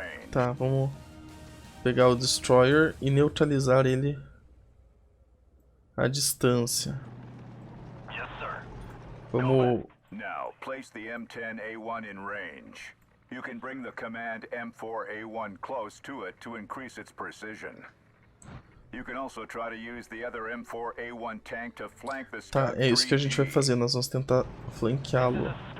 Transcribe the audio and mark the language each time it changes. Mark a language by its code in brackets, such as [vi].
[pt] Tá, vamos pegar o Destroyer e neutralizar ele à distância. Vamos... [en] Now, place the M10A1 in range. You can bring the command M4A1 close to it to increase its precision. You can also try to use the other M4A1 tank to flank the [pt] Tá, é isso que a gente vai fazer, nós vamos tentar flanqueá-lo.